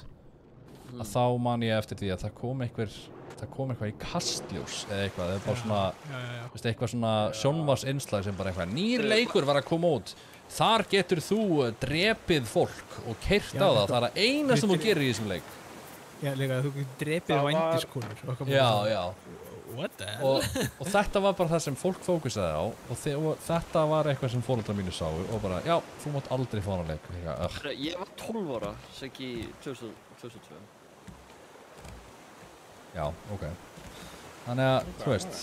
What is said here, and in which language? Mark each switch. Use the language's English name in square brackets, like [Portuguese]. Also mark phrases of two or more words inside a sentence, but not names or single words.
[Icelandic] Að þá man ég eftir því að það kom eitthvað í Kastljós eða eitthvað, það er bara svona, veist, eitthvað svona sjónvarpsinnslag sem bara eitthvað, nýr leikur var að koma út. Þar getur þú drepið fólk og keyrt á það, það er að eina sem þú gerir í þessum leik. Já, líka þú getur drepið vændiskonur. Já. [English] What the hell? [Icelandic] Og þetta var bara það sem fólk fókusaði á og þetta var eitthvað sem foreldrar mínu sáu og bara, já, þú mátt aldrei fá hana leik. Ég var 12 ára, segi 2002. Já, ok. Þannig að, þú veist.